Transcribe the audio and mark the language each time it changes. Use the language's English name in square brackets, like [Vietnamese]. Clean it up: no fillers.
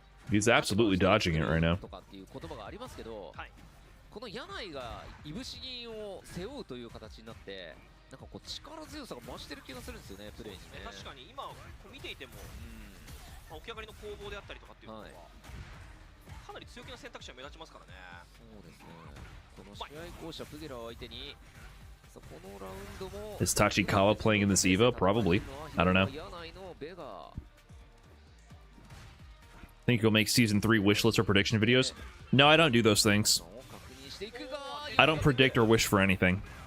[English] He's absolutely dodging it right now. [Japanese] この柳井がいぶし銀を背負うという形になってなんかこう力強さが増してる気がするんですよねプレーにね。確かに今見ていても、起き上がりの攻防であったりとかっていうのは、かなり強気な選択肢が目立ちますからね。そうですね。この試合巧者プゲラを相手にこのラウンドも [English] Is Tachikawa playing in this EVO? Probably. I don't know. Think you'll make season 3 wish lists or prediction videos? No, I don't do those things. I don't predict or wish for anything.